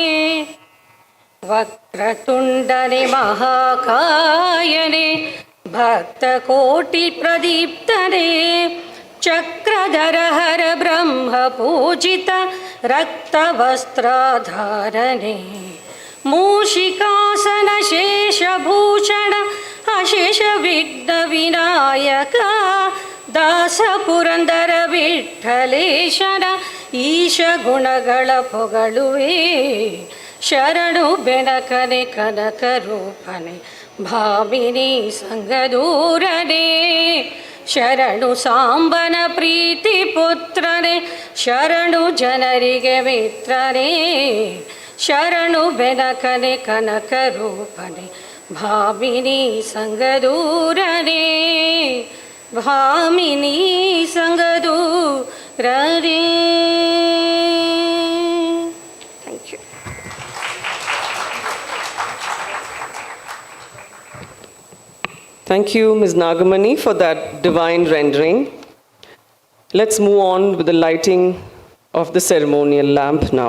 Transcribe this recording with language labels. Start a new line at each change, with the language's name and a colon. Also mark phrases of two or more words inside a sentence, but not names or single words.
Kannada: ವಕ್ರತುಂಡನೆ ಮಹಾಕಾಯನೆ ಭಕ್ತಕೋಟಿ ಪ್ರದೀಪ್ತನೆ ಚಕ್ರಧರ ಹರ ಬ್ರಹ್ಮ ಪೂಜಿತ ರಕ್ತವಸ್ತ್ರಾಧಾರಣೆ ಮೂಷಿಕಾಸನ ಶೇಷಭೂಷಣ ಅಶೇಷ ವಿಘ್ನ ವಿನಾಯಕ ದಾಸ ಪುರಂದರ ವಿಠ್ಠಲೇಶನ ಈಶ ಗುಣಗಳ ಪೊಗಳುವೆ ಶರಣು ಬೆನಕನೆ ಕನಕರೂಪನೆ ಭಾಮಿನಿ ಸಂಗದೂರನೆ ಶರಣು ಸಾಂಬನ ಪ್ರೀತಿ ಪುತ್ರನೆ ಶರಣು ಜನರಿಗೆ ಮಿತ್ರನೆ ಶರಣು ಬೆನಕನೆ ಕನಕರೂಪನೆ ಭಾಮಿನಿ ಸಂಗದೂರನೆ ಭಾಮಿನಿ ಸಂಗದೂರನೆ.
English: Thank you. Thank you, Ms. Nagamani, for that divine rendering. Let's move on with the lighting of the ceremonial lamp now.